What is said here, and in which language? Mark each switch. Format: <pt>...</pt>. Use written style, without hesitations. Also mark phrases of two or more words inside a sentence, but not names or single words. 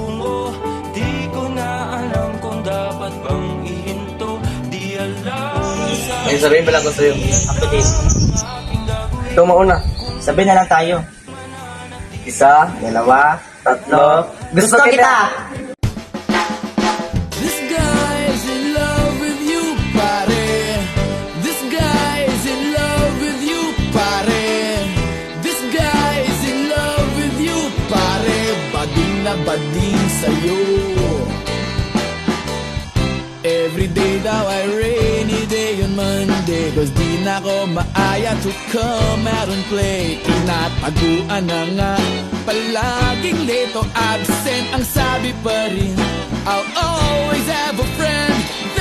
<tl>Di ko na May sabihin pala ko sa'yo. Ako din. Ikaw mauna. Sabi na lang tayo. Isa, dalawa, tatlo. Gusto kita!</tl> <en>This guy's in love with you, pare. This guy's in love with you, pare. This guy's in love with you, pare.</en> <tl>Bading na bading sa'yo.</tl> <en>Every day</en> <tl>daw ay</tl> <en>rainy day on Monday, 'cause</en> <tl>di na ko maaya</tl> <en>to come out and play.</en> <tl>Tinataguan na nga, palaging late o absent. Ang sabi pa rin,</tl> <en>I'll always have a friend.</en>